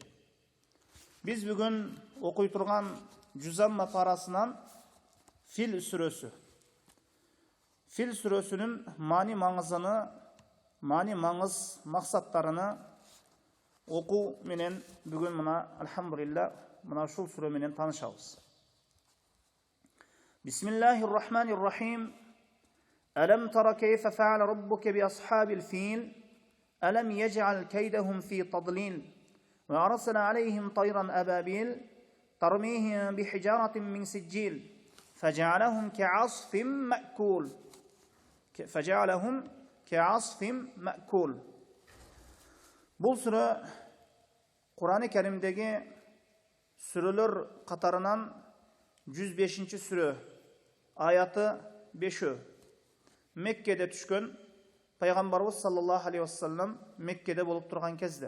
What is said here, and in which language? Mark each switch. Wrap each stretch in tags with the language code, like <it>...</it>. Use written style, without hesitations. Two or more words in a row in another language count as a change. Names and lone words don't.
<ky>Биз бүгүн окуй турган Жузамма парасынан Фил сүрөсү. Фил сүрөсүнүн маани маңыз максаттарыны окуу менен бүгүн мына алхамдулилlah мына ушул сүрө менен таанышабыз.</ky> <ar>بسم الله الرحمن الرحيم. ألم تر كيف فعل ربك بأصحاب الفيل ألم يجعل كيدهم في تضليل وأرسل عليهم طيرا أبابيل ترميهم بحجارة من سجيل فجعلهم كعصف مأكول</ar> <kk>Бұл сүре Құран-ы Кәрімдегі сүрелер қатарынан 105-ші сүре, аяты 5-і. Меккеде түшкен, Пайғамбарымыз</kk> <ar>صلى الله عليه وسلم</ar> <kk>Меккеде болып тұрған кезде.</kk>